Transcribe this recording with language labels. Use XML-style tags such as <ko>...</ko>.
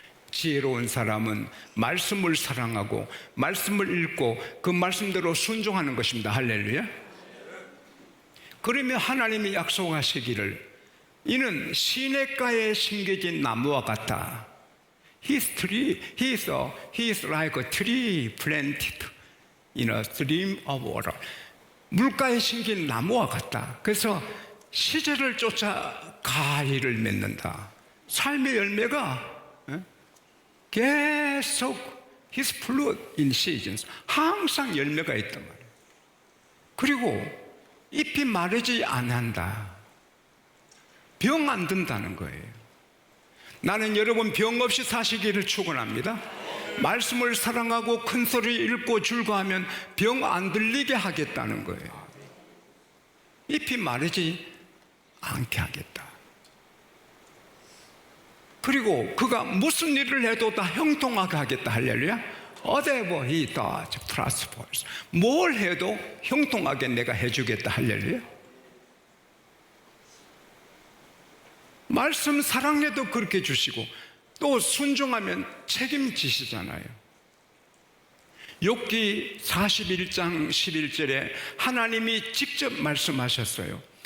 <ko>지혜로운 사람은 말씀을 사랑하고 말씀을 읽고 그 말씀대로 순종하는 것입니다. 할렐루야. 그러면 하나님이 약속하시기를 이는 시냇가에 심겨진 나무와 같다.</ko> <en>He is like a tree planted in a stream of water.</en> <ko>물가에 심긴 나무와 같다. 그래서 시절을 쫓아 가위를 맺는다. 삶의 열매가 계속</ko> <en>His fruit in seasons.</en> <ko>항상 열매가 있단 말이에요. 그리고 잎이 마르지 않는다. 병 안 든다는 거예요. 나는 여러분 병 없이 사시기를 축원합니다. 말씀을 사랑하고 큰 소리 읽고 줄거하면 병 안 들리게 하겠다는 거예요. 잎이 마르지 않게 하겠다. 그리고 그가 무슨 일을 해도 다 형통하게 하겠다. 할렐루야.</ko> <en>whatever he does prospers.</en> <ko>뭘 해도 형통하게 내가 해주겠다. 할렐루야. 말씀 사랑해도 그렇게 주시고 또 순종하면 책임지시잖아요. 욥기 41장 11절에 하나님이 직접 말씀하셨어요.</ko>